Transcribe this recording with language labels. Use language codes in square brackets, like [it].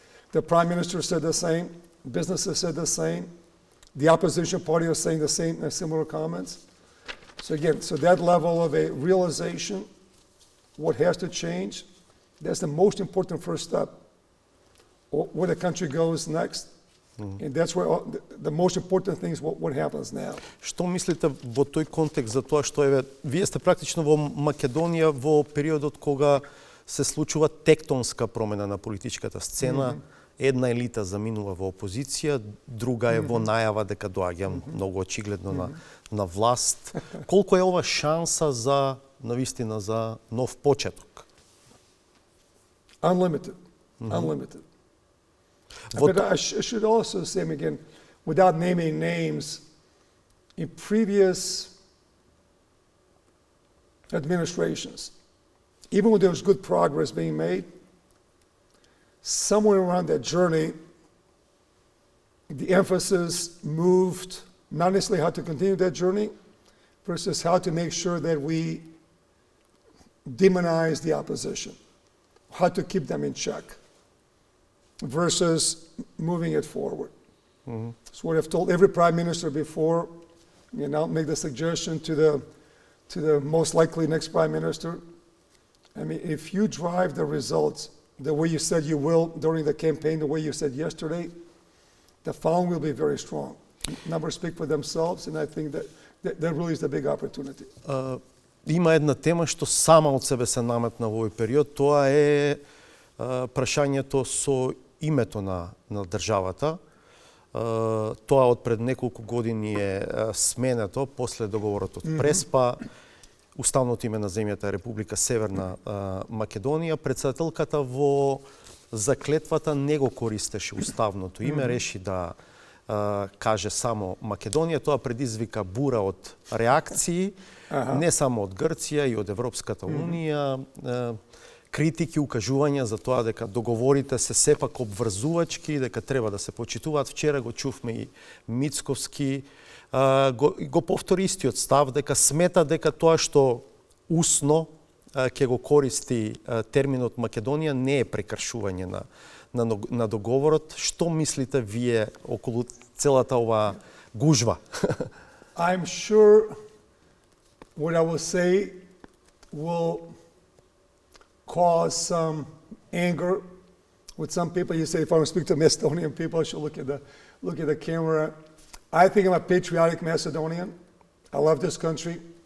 [en] The Prime Minister said the same. Businesses said the same. The opposition party is saying the same, similar comments. So again, so that level of a realization, what has to change, that's the most important first step. Where the country goes next. And that's where the most important thing is what happens now. [mk] Што мислите во тој контекст за тоа што вие сте практично во Македонија во периодот кога се случува тектонска промена на политичката сцена, една елита заминува во опозиција, друга е во најава дека доаѓа многу очигледно на власт. Колку е ова шанса за навистина за нов почеток? [en] Unlimited. Unlimited. But I should also say, again, without naming names, in previous administrations, even when there was good progress being made, somewhere around that journey, the emphasis moved not necessarily how to continue that journey, versus how to make sure that we demonize the opposition, how to keep them in check, versus moving it forward. That's what I've told every prime minister before, and I'll make the suggestion to the most likely next prime minister. I mean, if you drive the results the way you said you will during the campaign, the way you said yesterday, the following will be very strong. Numbers speak for themselves, and I think that really is the big opportunity. [mk] Има една тема што сама од себе се наметна во овој период, тоа е прашањето со името на државата. Тоа од пред неколку години е сменето после договорот од Преспа. Уставното име на земјата е Република Северна Македонија. Председателката во заклетвата не го користеше уставното име, реши да каже само Македонија. Тоа предизвика бура од реакции, не само од Грција и од Европската Унија. Критики, укажувања за тоа дека договорите се сепак обврзувачки, дека треба да се почитуваат. Вчера го чувме и Мицковски, го повтори истиот став, дека смета дека тоа што усно ќе го користи терминот Македонија не е прекршување на договорот. Што мислите вие околу целата оваа гужва? [en] I'm sure what I will say will cause some anger with some people. You say, if I want to speak to Macedonian people, I should look at the camera. I think I'm a patriotic Macedonian. I love this country.